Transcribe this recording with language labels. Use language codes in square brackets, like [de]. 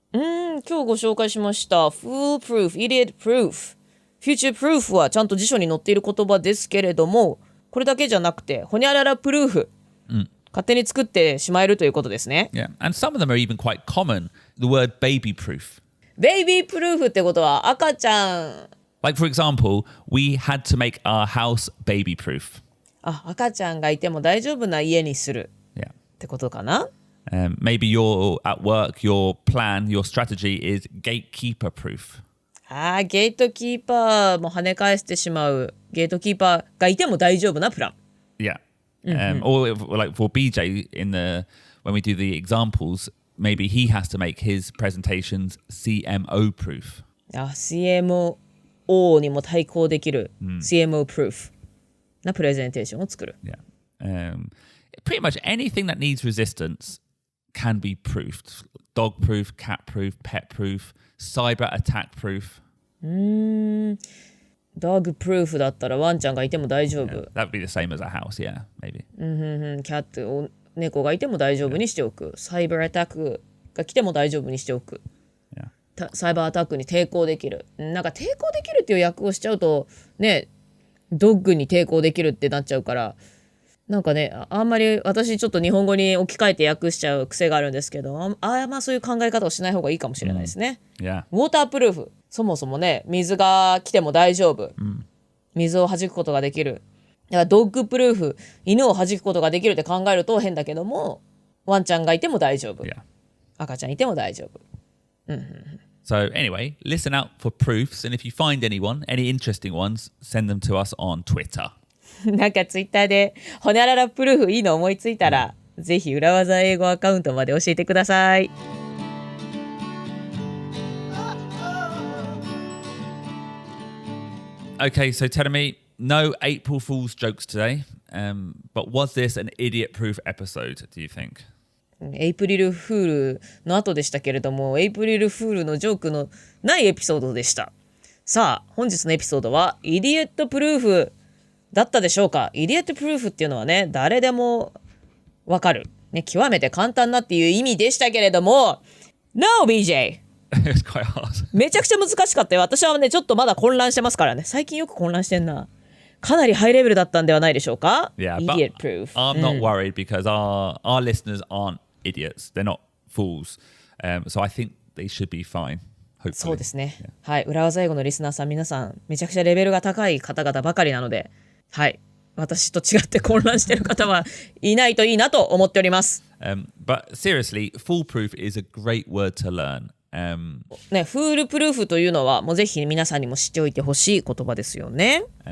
[ja] 今日ご紹介しました fool proof, idiot proof, future proof はちゃんと辞書に載っている言葉ですけれども、これだけじゃなくてほにゃららプルーフ、勝手に作ってしまえるということですね。 [en] Yeah, and some of them are even quite common. The word baby proof. [ja] baby proof ってことは赤ちゃん。 [en] Like for example, we had to make our house baby proof. [ja] 赤ちゃんがいても大丈夫な家にするってことかな。 [en] Maybe you're at work, your plan, your strategy is gatekeeper proof. [ja] ゲートキーパーも跳ね返してしまう。ゲートキーパーがいても大丈夫なプラン。 [en] Yeah. Or like for BJ when we do the examples, maybe he has to make his presentations CMO proof. [ja] CMO にも対抗できる、CMO proof なプレゼンテーションを作る。 [en] Yeah. Pretty much anything that needs resistance can be proofed. Dog proof, cat proof, pet proof, cyber attack proof. [ja] Dog proof だったらワンちゃんがいても大丈夫。 [en] Yeah, that would be the same as a house, yeah, maybe. [ja] キャット、猫がいても大丈夫にしておく。サイバーアタックが来ても大丈夫にしておく。サイバーアタックに抵抗できる。なんか抵抗できるっていう訳をしちゃうとね、ドッグに抵抗できるってなっちゃうから、なんかね、あんまり私ちょっと日本語に置き換えて訳しちゃう癖があるんですけど、そういう考え方をしない方がいいかもしれないですね。ウォータープルーフ、そもそもね、水が来ても大丈夫、水を弾くことができる。だからドッグプルーフ、犬を弾くことができるって考えると変だけども、ワンちゃんがいても大丈夫、赤ちゃんいても大丈夫。 [en] So anyway, listen out for proofs, and if you find any interesting ones, send them to us on Twitter. [ja] なんかツイッターでほにゃららプルーフいいの思いついたら、ぜひ裏技英語アカウントまで教えてください。 [en] Okay, so Terumi, no April Fool's jokes today, but was this an idiot-proof episode, do you think? [ja] エイプリルフールの後でしたけれども、エイプリルフールのジョークのないエピソードでした。さあ、本日のエピソードはイディエットプルーフだったでしょうか。イディエットプルーフっていうのはね、誰でもわかる、ね、極めて簡単なっていう意味でしたけれども、 No, BJ! [en] It's quite hard. [ja] めちゃくちゃ難しかったよ。私はね、ちょっとまだ混乱してますからね。最近よく混乱してんな。かなりハイレベルだったんではないでしょうか。 [en] Yeah, Idiot proof. I'm not worried because our listeners aren't idiots. They're not fools. So I think they should be fine. Hopefully. [ja] そうですね。はい。裏技英語のリスナーさん皆さん、めちゃくちゃレベルが高い方々ばかりなので、はい。私と違って混乱している方はいないといいなと思っております。 [en] But seriously, foolproof is a great word to learn. [ja] ね、フールプルーフというのはもうぜひ皆さんにも知っておいてほしい言葉ですよね。